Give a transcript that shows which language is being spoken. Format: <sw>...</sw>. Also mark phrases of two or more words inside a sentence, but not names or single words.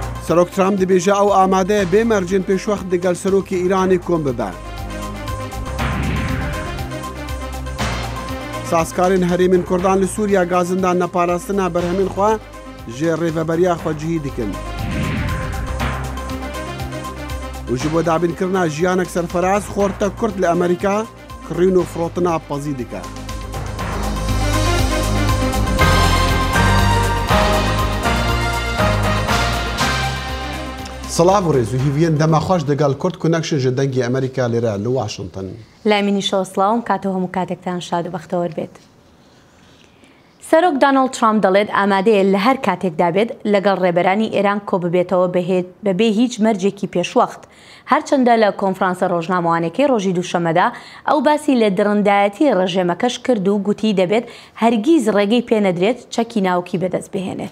<ku>سەرۆک ترامپ دەبێژە ئەو ئامادەیە بێمەرجێن پێشوەخت دەگەڵ سەرۆکی ئیرانی کۆم ببە. سازکارên herêmên Kurdan li Sûriya gazindan neparastina berhemên xwe ji rêveberiya xwe cihî dikin. û ji bo dabînkirina jiyanek serferaz xorta Kurd li Amerîka kirîn û firotina pezî dike. سلااو و ڕێز و هیڤیان دەماخۆش دەگەڵ کورد کونەکشن ji dengê Amerîka lêre li Washington.</ku> <ckb>لامینیشەوە سڵاوم کاتەوە هەموو کاتێکتان شاد و بەختەوەر بێت. سەرۆک داناڵد ترامپ دەڵێت ئامادەیە لە هەر کاتێکدا بێت لەگەڵ ڕێبەرانی ئێران کۆ ببێتەوە بەبێ هیچ مەرجێکی پێشوەخت. هەرچەندە لە کۆنفرانسە ڕۆژنامەوانەکەی ڕۆژی دووشەمەدا ئەو باسی لە درڕندایەتی ڕێژێمەکەش کرد و گوتی دەبێت هەرگیز ڕێگەی پێنەدرێت چەکی ناوکی بەدەست بهێنێت.</ckb>